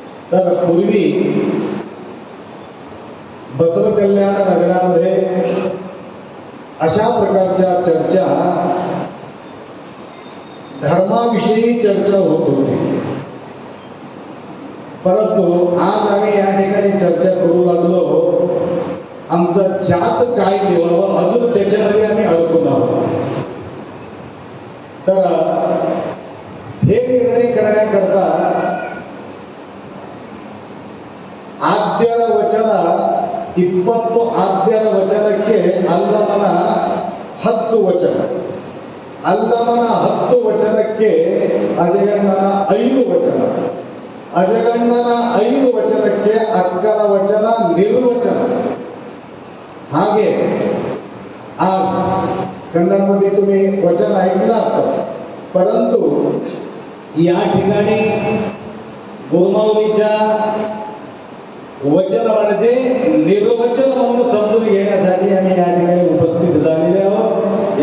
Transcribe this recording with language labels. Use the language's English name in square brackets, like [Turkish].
[Marathi] तर पूर्वी बसवकल्याण नगरामध्ये अशा प्रकारच्या चर्चा धर्माविषयी चर्चा होत होती, परंतु आज आम्ही या ठिकाणी चर्चा करू लागलो आमचं जात काय देवावं, अजून त्याच्यामध्ये आम्ही अडकून आहोत. तर हे निर्णय करण्याकरता [Kannada] आद्यर वचನ ಇಪ್ಪತ್ತು ಆದ್ಯರ ವಚನಕ್ಕೆ ಅಲ್ಲಮನ 10 ವಚನ, ಅಲ್ಲಮನ 10 ವಚನಕ್ಕೆ ಅಜಗಣ್ಣನ 5 ವಚನ, ಅಜಗಣ್ಣನ 5 ವಚನಕ್ಕೆ ಅಕ್ಕನ ವಚನ ನಿರ್ವಚನ. ಹಾಗೆ [Marathi] आज कन्नडमध्ये तुम्ही वचन ऐकलात, परंतु या ठिकाणी गुरुमाऊलीच्या वचन म्हणजे निर्वचन म्हणून समजून घेण्यासाठी आम्ही या ठिकाणी उपस्थित झालेले आहोत.